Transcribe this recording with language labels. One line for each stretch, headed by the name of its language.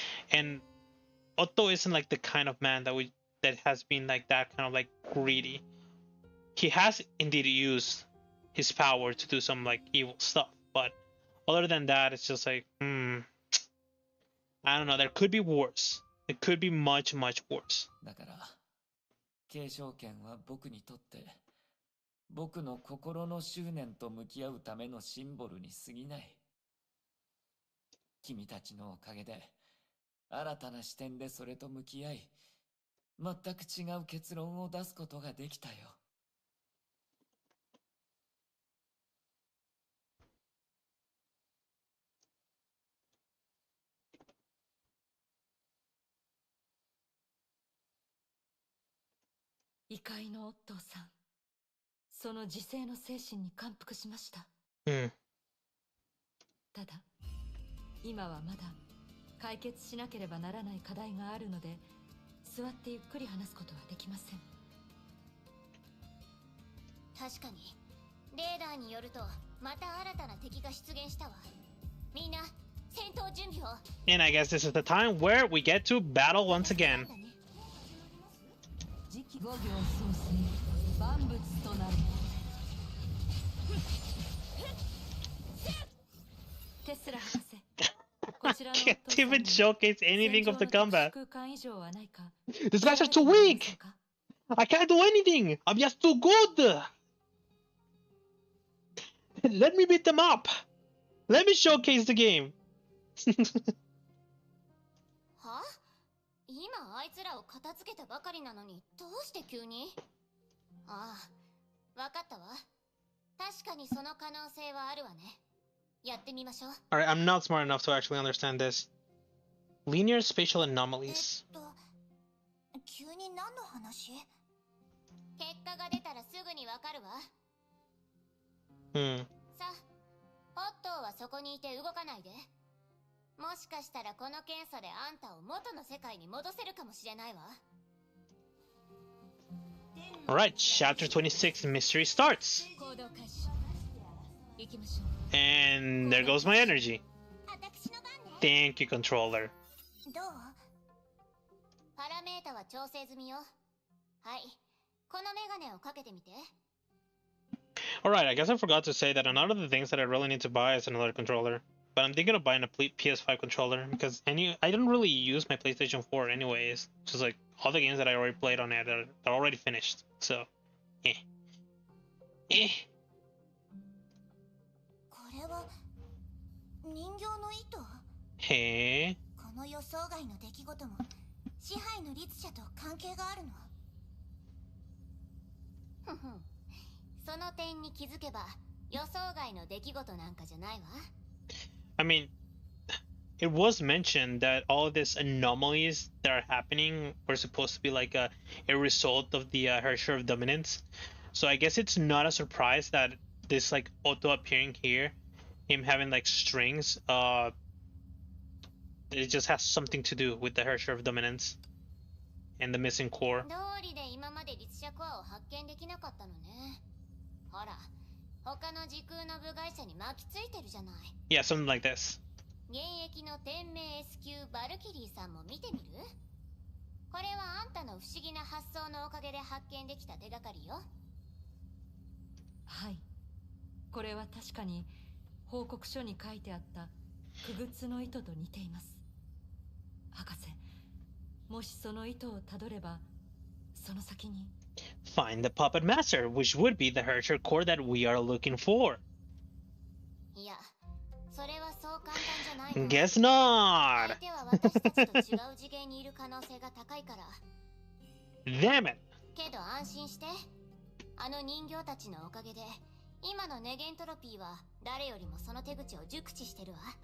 English: And Otto isn't like the kind of man that has been like that kind of like greedy. He has indeed used his power to do some like evil stuff, but other than that, it's just like, I don't know. There could be worse. It could be much, much worse.
Japanese: だから、継承権は僕にとって僕の心の執念と向き合うためのシンボルに過ぎない。君たちのおかげで新たな視点でそれと向き合い、全く違う結論を出すことができたよ。異界のオットーさん、その自制の精神に感服しました。ただ、今はまだ解決しなければならない課題があるので、座ってゆっくり話すことはできません。確かにレーダーによるとまた新たな敵が出現したわ。みんな戦闘準備を。
English: And I guess this is the time where we get to battle once again.
Japanese: 次期5行創生万物となる。テスラ博士、こちらの
English: Can't even showcase anything of the combat.
Japanese: 空間以上はないか。
English: These guys are too weak. I can't do anything. I'm just too good. Let me beat them up. Let me showcase the game.
Japanese: は？今あいつらを片付けたばかりなのにどうして急に？ああ、わかったわ。確かにその可能性はあるわね。やってみましょう。
English: Alright, I'm not smart enough to actually understand this. Linear spatial anomalies.
Japanese: 急に何の話？結果が出たらすぐにわかるわ。さあ、オットーはそこにいて動かないで。もしかしたらこの検査であんたを元の世界に戻せるかもしれないわ。
English: Alright, chapter 26 mystery starts. And there goes my energy. Thank you, controller.
Japanese: どう？パラメータは調整済みよ。はい。このメガネをかけてみて。
English: Alright, I guess I forgot to say that another of the things that I really need to buy is another controller. But I'm thinking of buying a PS5 controller because I don't really use my PlayStation 4 anyways. Just like all the games that I already played on it are already finished. So, eh.
Japanese: これは人形の糸？へえ。この予想外の出来事も支配の律者と関係があるの？ふふん。その点に気づけば予想外の出来事なんかじゃないわ。
English: I mean, it was mentioned that all of these anomalies that are happening were supposed to be like a result of the her share of dominance. So I guess it's not a surprise that this like Otto appearing here, him having like strings, it just has something to do with the her share of dominance and the missing core.
Japanese: どうりで今まで律者コアを発見できなかったのね。ほら、他の時空の部外者に巻きついてるじゃない。
English: Yeah, something like this.
Japanese: 現役の天命 S 級バルキリーさんも見てみる？これはあんたの不思議な発想のおかげで発見できた手がかりよ。はい。これは確かに報告書に書いてあった傀儡の糸と似ています。博士、もしその糸をたどれば、その先に。
English: Find the puppet master, which would be the Herrscher core that we are looking for.
Japanese: いや、それはそう簡単じゃないの。
English: Guess not!
Japanese: 相手は私たちと違う次元にいる可能性が高いから。
English: Damn it!
Japanese: けど安心して。あの人形たちのおかげで、今のネゲントロピーは誰よりもその手口を熟知してるわ。